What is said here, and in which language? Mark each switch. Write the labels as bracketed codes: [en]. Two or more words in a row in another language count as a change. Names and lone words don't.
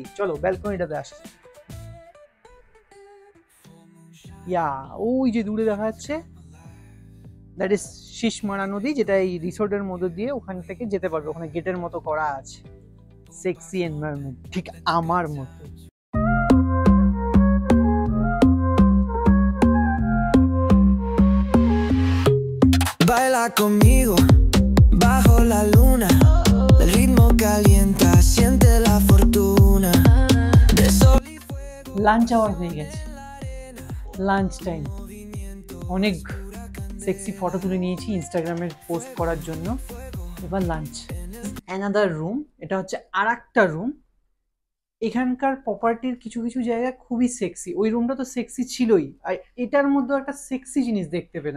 [bn] চলো ব্যালকনিটাতে আসি। ওই যে দূরে দেখা যাচ্ছে, [en] that is [bn] শীষমারা নদী, যেটা এই রিসোর্টের মধ্যে দিয়ে ওখান থেকে যেতে পারবে। ওখানে গেটের মতো করা আছে, [en] sexy environment, [bn] ঠিক আমার মতো। [es] Baila conmigo bajo la luna, el ritmo calienta, siente la fortuna de sol y fuego. [en] lunch hour [bn] হয়ে গেছে, [en] lunch time. [bn] অনেক [en] sexy photo [bn] তুলে নিয়েছি ইনস্টাগ্রামে পোস্ট করার জন্য, এবার লাঞ্চ। [en] another room, [bn] এটা হচ্ছে আর একটা রুম। এখানকার প্রপার্টির কিছু কিছু জায়গা খুবই সেক্সি, ওই রুমটা তো সেক্সি ছিলই, আর এটার মধ্যে একটা সেক্সি জিনিস দেখতে পেলাম।